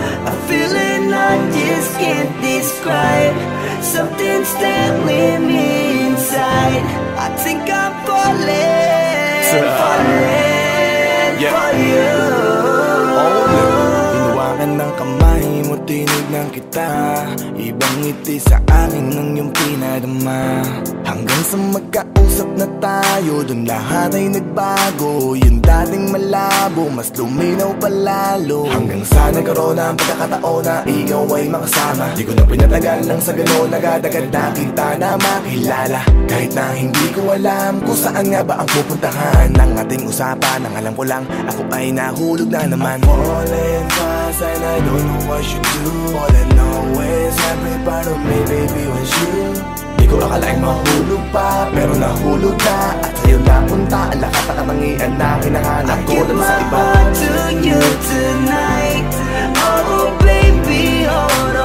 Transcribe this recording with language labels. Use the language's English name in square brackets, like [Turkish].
[English] A feeling I just can't describe, something's staring me inside. I think I'm falling, falling for you. [Filipino] Hinawakan ng kamay mo, tinignan kita, ibang ngiti sa akin ng iyong pinadama. Hanggang sa magkausap na tayo, dun lahat ay nagbago. Yung dating malabo, mas luminaw palalo. Hanggang sa nagkaroon ng pagkakataon na ikaw ay makasama. Di ko na pinatagal lang sa gano'n, agad-agad na kita na makilala. Kahit na hindi ko alam kung saan nga ba ang pupuntahan ng ating usapan, ang alam ko lang ako ay nahulog na naman. [English] I'm falling fast and I don't know what you do. All I know is every part of me, baby, was you. [Filipino] Di ko akalaing mahulog pa, pero nahulog na. At sa'yo napunta, ang lakas na katangian na hinahanap ko lang sa iba. [English] I give my heart to you tonight. Oh baby, oh